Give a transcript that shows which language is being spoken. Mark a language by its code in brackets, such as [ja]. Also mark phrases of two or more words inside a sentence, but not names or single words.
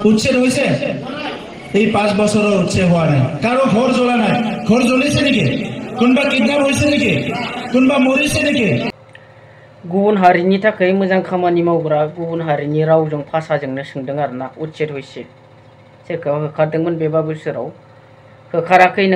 [bn] উচ্ছেদ হয়েছে এই 5 বছরও উচ্ছেদ হওয়া নাই কারো ঘর জ্বলা নাই ঘর জ্বলেছে নাকি কোনবা কিডন্যাপ হয়েছে নাকি কোনবা মরেছে नाকি [brx] गुबुन हारिनि थाखाय मोजां खामानि मावग्रा गुबुन हारिनि रावजों भाषाजोंनो सोंदों आरोना उच्चेद होइसे सोरखौ होखारदोंमोन बेबा बोसोराव होखाराखै नों